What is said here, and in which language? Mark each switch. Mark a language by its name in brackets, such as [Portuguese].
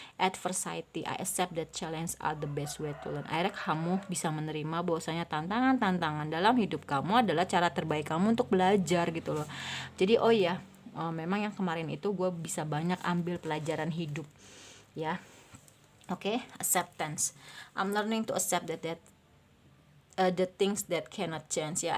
[English] Adversity, I accept that challenge are the best way to learn. [Indonesian] Akhirnya kamu bisa menerima bahwasanya tantangan-tantangan dalam hidup kamu adalah cara terbaik kamu untuk belajar gitu loh. Jadi oh ya, memang yang kemarin itu gue bisa banyak ambil pelajaran hidup ya. [English] Oke, acceptance. I'm learning to accept that the things that cannot change ya.